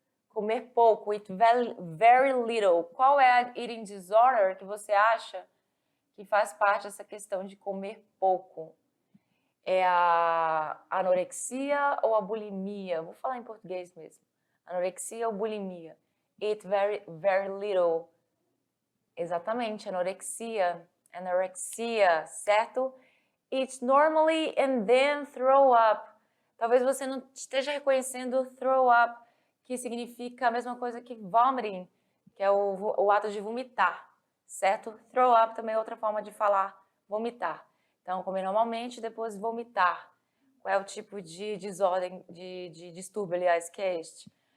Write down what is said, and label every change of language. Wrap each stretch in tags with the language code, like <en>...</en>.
<pt>Comer pouco,</pt> <en>eat very little.</en> <pt>Qual é a eating disorder que você acha que faz parte dessa questão de comer pouco? É a anorexia ou a bulimia? Vou falar em português mesmo. Anorexia ou bulimia?</pt> <en>Eat very little.</en> <pt>Exatamente, anorexia, certo?</pt> <en>Eat normally and then throw up.</en> <pt>Talvez você não esteja reconhecendo throw up, que significa a mesma coisa que vomiting, que é o ato de vomitar, certo? Throw up também é outra forma de falar vomitar. Então, comer normalmente, depois vomitar. Qual é o tipo de desordem, de distúrbio, aliás, que é este?</pt>